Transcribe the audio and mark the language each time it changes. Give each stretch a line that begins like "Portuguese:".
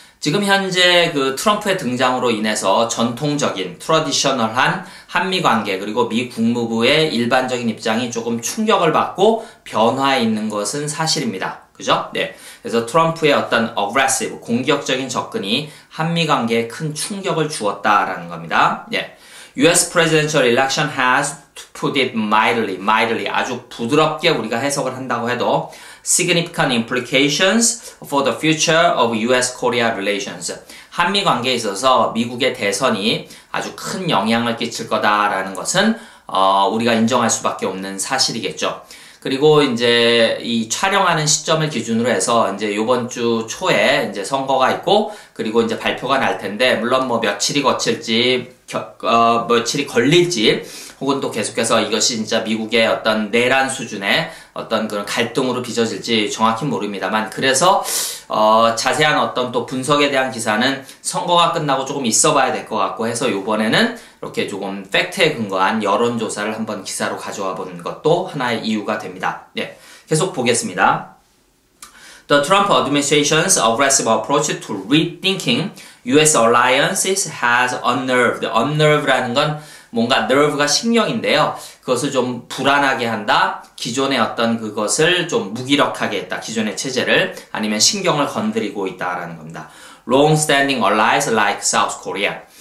Korean: 지금 현재 트럼프의 등장으로 인해서 전통적인 트래디셔널한 한미 관계 그리고 미 국무부의 일반적인 입장이 조금 충격을 받고 변화해 있는 것은 사실입니다. 그죠? 그래서 트럼프의 어떤 aggressive, 공격적인 접근이 한미 관계에 큰 충격을 주었다라는 겁니다.
English: US presidential election has, to put it mildly, 아주 부드럽게 우리가 해석을 한다고 해도 significant implications for the future of US-Korea relations.
Korean: 한미 관계에 있어서 미국의 대선이 아주 큰 영향을 끼칠 거다라는 것은 우리가 인정할 수밖에 없는 사실이겠죠. 그리고 이제 이 촬영하는 시점을 기준으로 해서 이제 요번 주 초에 이제 선거가 있고 그리고 이제 발표가 날 텐데 물론 며칠이 거칠지 며칠이 걸릴지 혹은 또 계속해서 이것이 진짜 미국의 어떤 내란 수준의 어떤 그런 갈등으로 빚어질지 정확히 모릅니다만 그래서 자세한 어떤 또 분석에 대한 기사는 선거가 끝나고 조금 있어 봐야 될 것 같고 해서 요번에는 이렇게 조금 팩트에 근거한 여론조사를 한번 기사로 가져와 본 것도 하나의 이유가 됩니다. 계속 보겠습니다.
English: The Trump administration's aggressive approach to rethinking U.S.
Korean: alliances has unnerved라는 건 뭔가 nerve가 신경인데요. 그것을 좀 불안하게 한다. 기존의 어떤 그것을 좀 무기력하게 했다. 기존의 체제를 아니면 신경을 건드리고 있다라는 겁니다.
English: Long-standing allies like South Korea.